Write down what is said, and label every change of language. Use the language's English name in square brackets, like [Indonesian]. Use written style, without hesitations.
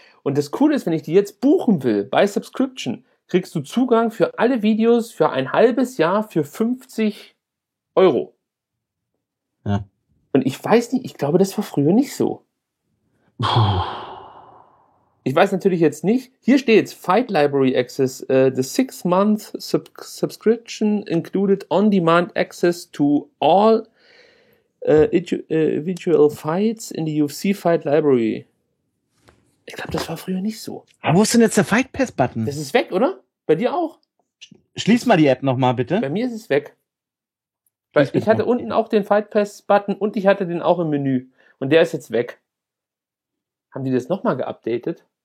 [German] Und das Coole ist, wenn ich die jetzt buchen will, bei Subscription, kriegst du Zugang für alle Videos für ein halbes Jahr für 50 Euro. Ja. Und ich weiß nicht, ich glaube, das war früher nicht so. Ich weiß natürlich jetzt nicht. Hier steht's, [English] Fight Library Access, the 6-month subscription included on-demand access to all individual fights in the UFC Fight Library. [German] Ich glaube, das war früher nicht so. Aber wo ist denn jetzt der Fight Pass Button? Das ist weg, oder? Bei dir auch? Schließ mal die App nochmal, bitte. Bei mir ist es weg. Weil ich hatte unten auch den Fight Pass Button und ich hatte den auch im Menü. Und der ist jetzt weg. Haben die das nochmal geupdatet?